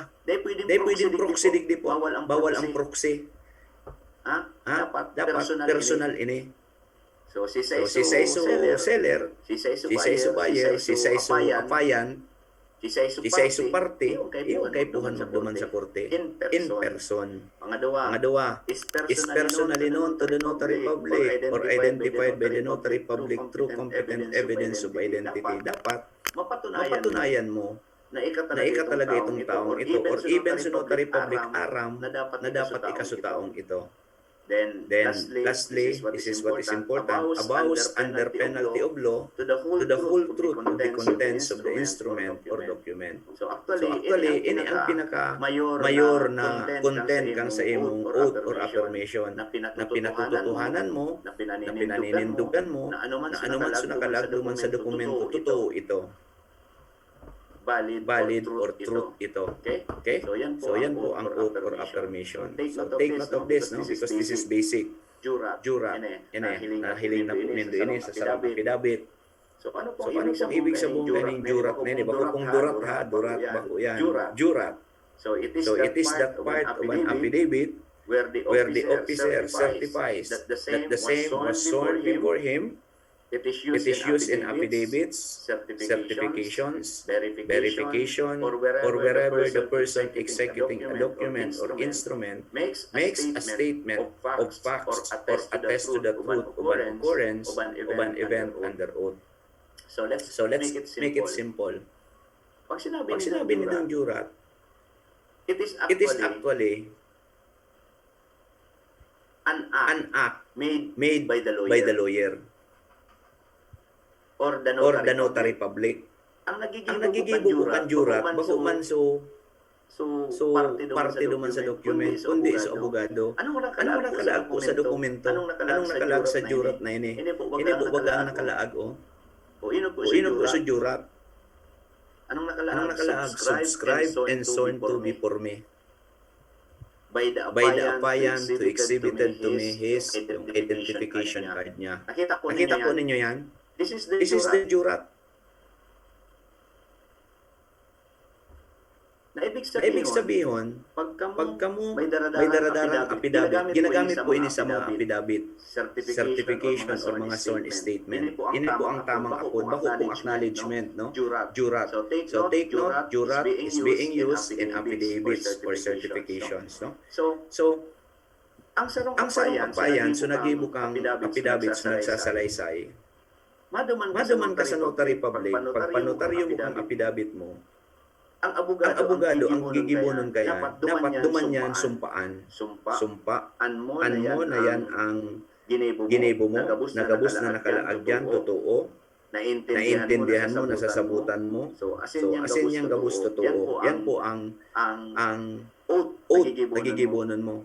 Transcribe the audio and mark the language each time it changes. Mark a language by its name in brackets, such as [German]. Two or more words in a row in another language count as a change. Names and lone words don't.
[Bikol] Dahil pwedeng proxy digdi po. Bawal ang proxy. Dapat personal ini. So si Saiso seller, si Saiso buyer, si Saiso apayan, si Saiso parte, yung kay puhan magduman sa korte in person. [English] Pangadawa, is personally known to the notary public or identified by the notary public through competent evidence of identity. [Bikol] Dapat mapatunayan mo na ika talaga itong taong ito or even sa [English] notary public [Bikol] aram na dapat ika sa taong ito. [English] Then lastly, this is what is important, abounds under penalty of law to the whole truth of the contents of the instrument or document. So actually, [Bikol] ini ang pinaka-mayor na content kang sa imong [English] oath or affirmation [Bikol] na pinatutuhanan mo, na pinaninindugan mo, na anuman sa nakalagdo man sa dokumento, totoo ito. [English] Valid or truth ito. Okay? So [Bikol] yan po ang [English] oath or affirmation. So take note of this, no? Because this is basic. Jurat. [Bikol] Nahiling na po nindo ini sa sarap affidavit. So ano pong ibig sabihin kaning jurat na ini? Bako kung durat ha, durat bako yan. Jurat. [English] So it is that part of an affidavit where the officer certifies that the same was sworn before him. It is used in affidavits, certifications, verification, or wherever the person executing a document or instrument makes a statement of facts or attests to the truth of an occurrence of an event under oath. So let's make it simple. [Bikol] Pag sinabi nitong jurat, [English] it is actually an act made by the lawyer. Or the notary public. [Bikol] Ang nagigibo kang jurat, bako man so parte duman sa document, kundi sa abogado. Anong nakalaag po sa dokumento? Anong nakalaag sa jurat na ini? Ini po baga ang nakalaag o? O ino po sa jurat? Anong nakalaag? [English] Subscribe and sworn to before me. By the appliant to exhibited to me his identification card niya. [Bikol] Nakita po ninyo yan? [English] This is the jurat. [Bikol] Na ibig sabihin, pagka mo may daradarang affidavit, ginagamit po ini sa mga affidavit, certification or mga [English] sworn statement. [Bikol] Ini po ang tamang akod, bako pong acknowledgement, no? Jurat. [English] So take note, jurat is being used in affidavits or certifications, no? [Bikol] So ang sarong kapayan, so nagibo kang affidavits na nagsasalaysay. Maduman ka sa [English] notary public, [Bikol] pag panotaryo mo ang affidavit mo, ang abogado ang gigibonon kaya, dapat duman yan sumpaan mo na yan ang ginebo mo, nagabos na nakalaag yan, totoo, naintindihan mo, nasasabutan mo, so asin yang gabos totoo, yan po ang oath nagigibonon mo.